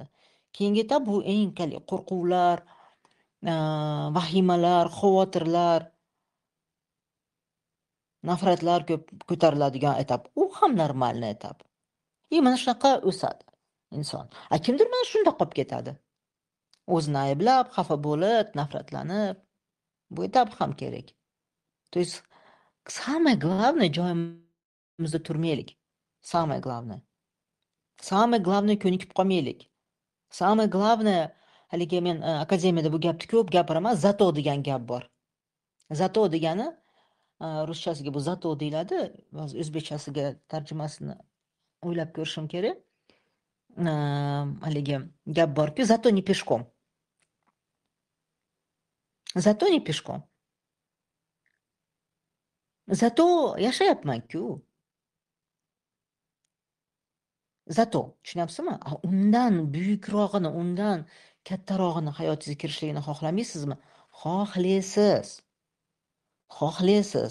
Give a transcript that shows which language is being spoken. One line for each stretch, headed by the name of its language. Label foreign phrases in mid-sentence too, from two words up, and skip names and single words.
Uzbek: Keyingi etap bu eng qo'rquvlar, vahimalar, xavotirlar, nafratlar ko'p ko'tariladigan etap. U ham normalniy etap. Mana shunaqa o'sadi inson. Kimdir mana shunda qolib ketadi. O'zini ayblab, xafa bo'lib, nafratlanib, bu etap ham kerak.
Russian: То есть самое главное
Uzbek: joyimizda turmaylik.
Russian: Самое главное. Самое главное
Uzbek: ko'nikib qolmaylik.
Russian: Самое главное,
Uzbek: haligi men akademiyada bu gapni ko'p gapiraman, zato degan gap bor. Zato degani ruschasiga bu zato deyiladi, o'zbekchasiga tarjimasini o'ylab ko'rishim kerak. Haligi gap borki,
Russian: зато не пешком. Zato не пешком.
Uzbek: Zato yashayapman-ku. Zato, tushunyapsizmi? Undan buyukrog'ini, undan kattarog'ini hayotingizga kirishligini xohlamaysizmi? Xohlaysiz. Xohlaysiz.